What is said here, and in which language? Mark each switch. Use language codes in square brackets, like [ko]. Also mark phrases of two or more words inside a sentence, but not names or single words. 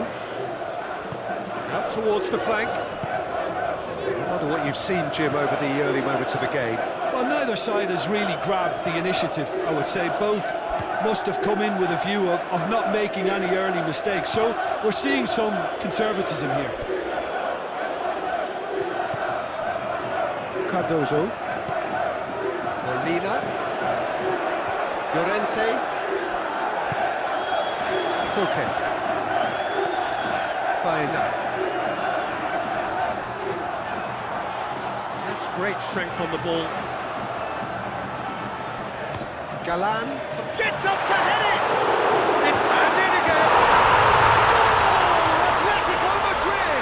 [en] Out towards the flank. I wonder what you've seen, Jim, over the early moments of the game. Well, neither side has really grabbed the initiative, I would say. Both must have come in with a view of not making any early mistakes. So we're seeing some conservatism here. Cardozo. Molina. Llorente. Koke. Baena. That's great strength on the ball. Galan. Gets up to head it! It's and in again! Goal! Atletico Madrid!